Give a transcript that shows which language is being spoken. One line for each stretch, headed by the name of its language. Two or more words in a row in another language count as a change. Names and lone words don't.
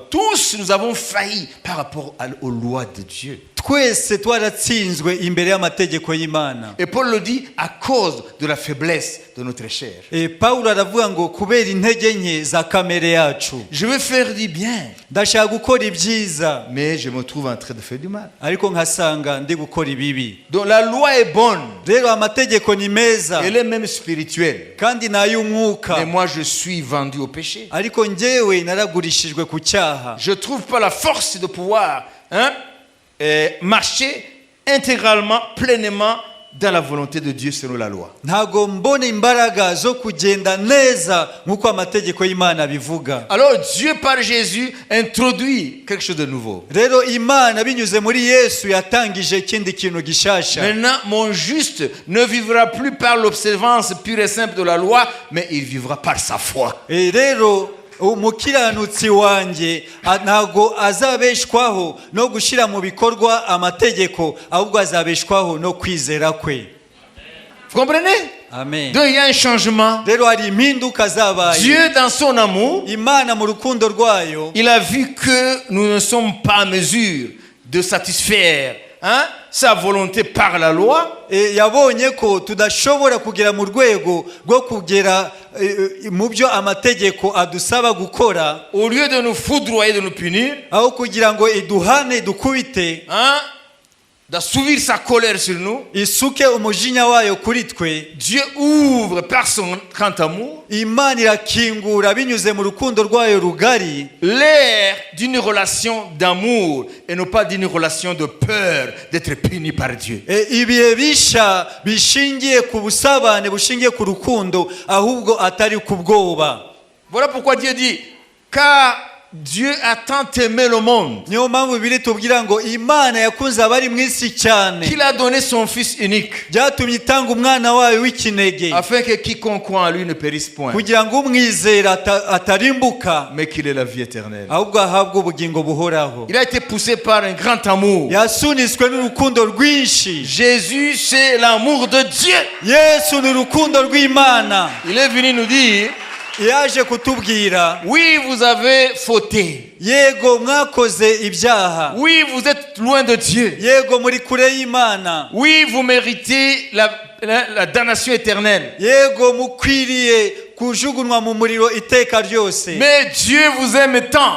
French: Tous nous avons failli par rapport aux lois de Dieu.
Kinyarwanda: Twese twaratsinzwe imbere y'amategeko y'Imana.
French: Et Paul le dit à cause de la faiblesse de notre chair.
Kinyarwanda: Paulo aravuga ngo kubera intege nke za kamere yacu.
French: Je veux faire du bien,
Kinyarwanda: ndashaka gukora ibyiza,
French: mais je me trouve en train de faire du mal.
Kinyarwanda: ariko nkasanga ndi gukora ibibi.
French: Donc la loi est bonne.
Kinyarwanda: Rero amategeko ni meza,
French: Elle est même spirituelle.
Kinyarwanda: kandi n'ay'umwuka.
French: Mais moi je suis vendu au péché.
Kinyarwanda: Ariko njyewe naragurishijwe ku cyaha.
French: Je trouve pas la force de pouvoir marcher intégralement, pleinement dans la volonté de Dieu selon la loi.
Kinyarwanda: Ntago mbona imbaraga zo kugenda neza nk'uko amategeko y'Imana bivuga.
French: Alors Dieu par Jésus introduit quelque chose de nouveau.
Kinyarwanda: Rero Imana binyuze muri Yesu yatangije ikindi kintu gishasha.
French: Maintenant mon juste ne vivra plus par l'observance pure et simple de la loi, mais il vivra par sa foi.
Kinyarwanda: Rero umukiranutsi wanjye ntago azabeshwaho no gushyira mu bikorwa amategeko, ahubwo azabeshwaho no kwizera kwe.
French: Vous comprenez?
Kinyarwanda: Amen.
French: Donc il y a un changement.
Kinyarwanda: Rero hari impinduka zabaye.
French: Dieu dans son amour,
Kinyarwanda: Imana mu rukundo rwayo,
French: il a vu que nous ne sommes pas en mesure de satisfaire sa volonté par la loi.
Kinyarwanda: Yabonye ko tudashobora kugera mu rwego rwo kugera mu byo amategeko adusaba gukora.
French: Au lieu de nous foudroyer, de nous punir,
Kinyarwanda: aho kugira ngo iduhane dukubite,
French: d'assouvir sa colère sur nous,
Kinyarwanda: isuke umujinya wayo kuri twe,
French: Dieu ouvre par son grand amour
Kinyarwanda: Imana irakingura binyuze mu rukundo rwayo rugari
French: l'ère d'une relation d'amour et non pas d'une relation de peur d'être puni par Dieu.
Kinyarwanda: Ibihe bisha bishingiye ku busabane bushingiye ku rukundo ahubwo atari ku bwoba.
French: Voilà pourquoi Dieu dit, car Dieu a tant aimé le monde
Kinyarwanda: niyo mpamvu biri tubwira ngo Imana yakunze abari mu isi cyane
French: qu'il a donné son fils unique,
Kinyarwanda: byatumye itanga umwana wayo w'ikinege,
French: afin que quiconque croit en lui ne périsse point,
Kinyarwanda: kugira ngo umwizera atarimbuka,
French: mais qu'il ait la vie éternelle.
Kinyarwanda: ahubwo ahabwe ubugingo buhoraho.
French: Il a été poussé par un grand amour.
Kinyarwanda: Yasunitswe n'urukundo rwinshi.
French: Jésus, c'est l'amour de Dieu.
Kinyarwanda: Yesu ni urukundo rw'Imana.
French: Il est venu nous dire,
Kinyarwanda: yaje kutubwira,
French: oui, vous avez fauté.
Kinyarwanda: yego mwakoze ibyaha,
French: Oui, vous êtes loin de Dieu.
Kinyarwanda: yego muri kure y'Imana,
French: Oui, vous méritez la damnation éternelle.
Kinyarwanda: yego mukwiriye kujugunywa mu muriro iteka ryose.
French: Mais Dieu vous aime tant